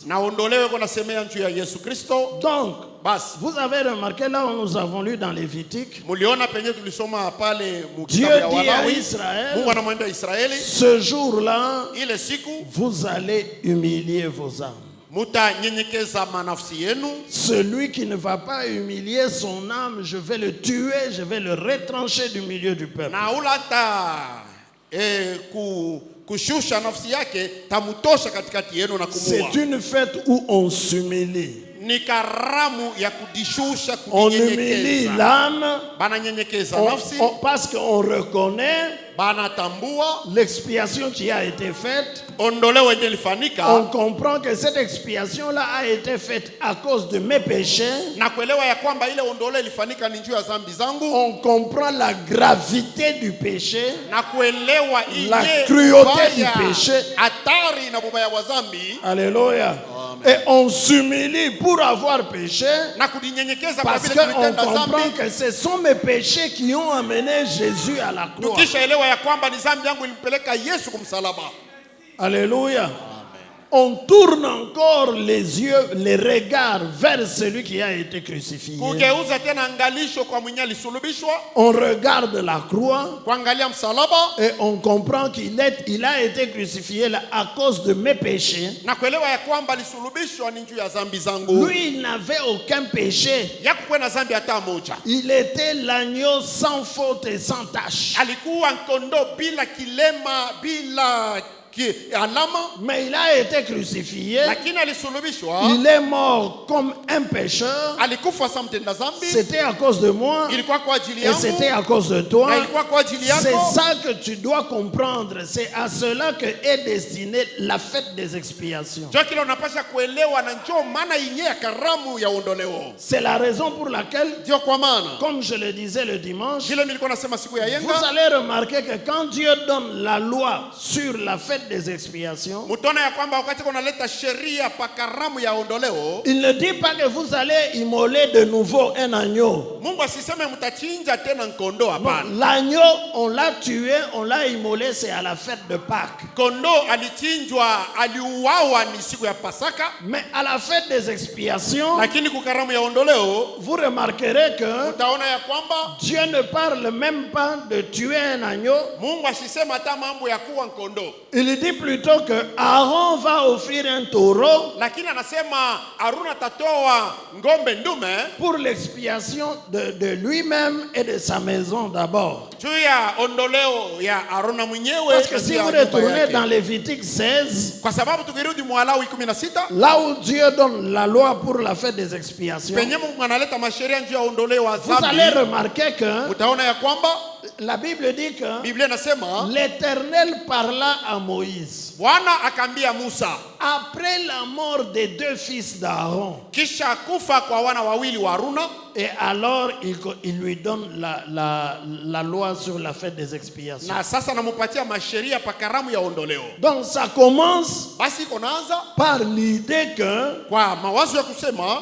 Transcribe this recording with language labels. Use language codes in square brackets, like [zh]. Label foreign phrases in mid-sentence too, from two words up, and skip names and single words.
[sw] Na ondoleo eko nasemea juu ya Yesu Kristo. [fr] Donc, [sw] Basi [fr] vous avez remarqué là où nous avons lu dans Lévitique, [sw] muliona penye tulisoma pale mu [fr] Dieu [sw] kitabu ya [fr] dit à [sw] Walawi, [fr] Israël, [sw] Mungu anamwambia Israeli, [fr] ce jour-là, [sw] ile siku [fr] vous allez humilier vos âmes. [sw] mutanyenyekeza manafsi yenu. [fr] Celui qui ne va pas humilier son âme, je vais le tuer, je vais le retrancher du milieu du peuple. [sw] Na ulata kushusha nafsi yake tamutosha katikati yenu na [fr] C'est [sw] kumua. [fr] une fête où on s'humilie. [sw] Ni karamu ya kudishusha, [fr] On humilie [sw] kujinyenyekeza. [fr] l'âme [sw] Bananyenyekeza [fr] on- [sw] nafsi, [fr] parce qu'on reconnaît [sw] banatambua [fr] l'expiation qui a été faite. [sw] ondoleo yenye [fr] On [sw] ilifanyika, [fr] comprend que cette expiation-là a été faite à cause de mes péchés. [sw] na kuelewa ya kwamba ile ondoleo ilifanyika ni juu ya dhambi zangu, [fr] On comprend la gravité du péché, [sw] na kuelewa [fr] la [sw] ile [fr] cruauté [sw] ubaya, [fr] du péché. [sw] hatari na bubaya wa dhambi, [fr] Alléluia. Et on s'humilie pour avoir péché [sw] na kujinyenyekeza kwa [fr] parce [sw] vile [fr] qu'on [sw] tulitenda [fr] comprend [sw] dhambi. [fr] que ce sont mes péchés qui ont amené Jésus à la croix. [sw] Tukishaelewa ya kwamba ni dhambi yangu ilimpeleka Yesu kumsalaba. [fr] Alléluia. On tourne encore les yeux, les regards vers celui qui a été crucifié. [sw] Kugeuza tena angalisho kwa mwenye alisulubishwa, [fr] On regarde la croix [sw] kuangalia msalaba, [fr] et on comprend il a été crucifié là à cause de mes péchés. [sw] na kuelewa ya kwamba alisulubishwa ni juu ya dhambi zangu. [fr] Lui, il n'avait aucun péché. [sw] Yakuwa na dhambi hata moja. [fr] Il était l'agneau sans faute et sans tache. [sw] Alikuwa kondoo bila kilema, bila alama, [fr] Mais il a été crucifié. [sw] lakini alisulubishwa. [fr] Il est mort comme un pécheur. [sw] Alikufa sa mtenda dhambi, [fr] C'était à cause de moi [sw] ilikuwa kwa ajili [fr] et c'était [sw] yangu, [fr] à cause de toi. [sw] na ilikuwa kwa ajili [fr] C'est [sw] yako. [fr] ça que tu dois comprendre. C'est à cela que est destinée la fête des expiations. [sw] Njoo kile unapasha kuelewa, na njoo maana yenyewe ya karamu ya ondoleo. [fr] C'est la raison pour laquelle, [sw] Ndio kwa maana [fr] comme je le disais le dimanche, [sw] vile nilikuwa nasema siku ya [fr] vous [sw] yenga, [fr] allez remarquer que quand Dieu donne la loi sur la fête fête des expiations, [sw] Mutaona ya kwamba wakati kunaleta sheria pa karamu ya ondoleo, [fr] il ne dit pas que vous allez immoler de nouveau un agneau. [sw] Mungu asiseme mtachinja tena nkondo, [fr] Non, [sw] hapana. [fr] l'agneau, on l'a tué, on l'a immolé, c'est à la fête de Pâques. [sw] Kondo alichinjwa, aliuawa ni siku ya Pasaka, [fr] Mais à la fête des expiations, [sw] lakini kukaramu ya ondoleo [fr] vous remarquerez que [sw] utaona ya kwamba [fr] Dieu ne parle même pas de tuer un agneau. [sw] Mungu asisema hata mambo ya kuwa nkondo, [fr] Il dit plutôt que Aaron va offrir un taureau [sw] lakini anasema Aruna tatoa ngombe ndume [fr] pour l'expiation de lui-même et de sa maison d'abord. [sw] juu ya ondoleo ya Aruna mwenyewe. [fr] Parce que si [sw] ya [fr] vous [sw] nyumba [fr] retournez [sw] yake. [fr] dans Lévitique 16, [sw] Kwa sababu tukirudi Mwalawi 16 [fr] là où Dieu donne la loi pour la fête des expiations, [sw] penye Mungu analeta masheria juu ya ondoleo wa [fr] vous allez [sw] dhambi, [fr] remarquer que [sw] utaona ya kwamba [fr] la Bible dit que [sw] Biblia inasema [fr] l'Éternel parla à Moïse [sw] Bwana akaambia Musa [fr] après la mort des deux fils d'Aaron. [sw] kisha kufa kwa wana wawili wa Haruna, [fr] Et alors, il lui donne la loi sur la fête des expiations. [sw] na sasa namupatia masheria pa karamu ya ondoleo. [fr] Donc, ça commence [sw] Basi iko naanza [fr] par l'idée que [sw] kwa mawazo ya kusema